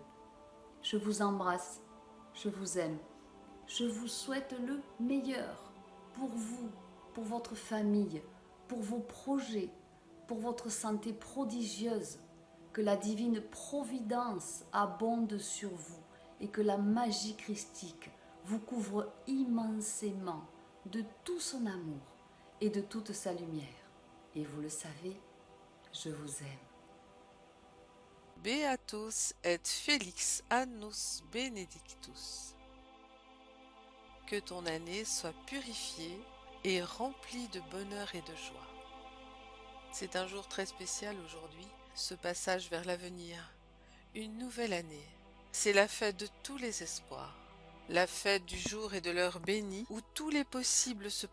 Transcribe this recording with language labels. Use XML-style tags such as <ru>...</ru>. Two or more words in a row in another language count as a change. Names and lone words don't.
<fr>Je vous embrasse, je vous aime, je vous souhaite le meilleur pour vous, pour votre famille, pour vos projets, pour votre santé prodigieuse. Que la divine providence abonde sur vous et que la magie christique vous couvre immensément de tout son amour et de toute sa lumière. Et vous le savez, je vous aime.</fr> <la>Beatus et Felix annus benedictus.</la> <fr>Que ton année soit purifiée et remplie de bonheur et de joie. C'est un jour très spécial aujourd'hui, ce passage vers l'avenir, une nouvelle année. C'est la fête de tous les espoirs, la fête du jour et de l'heure bénie où tous les possibles se</fr>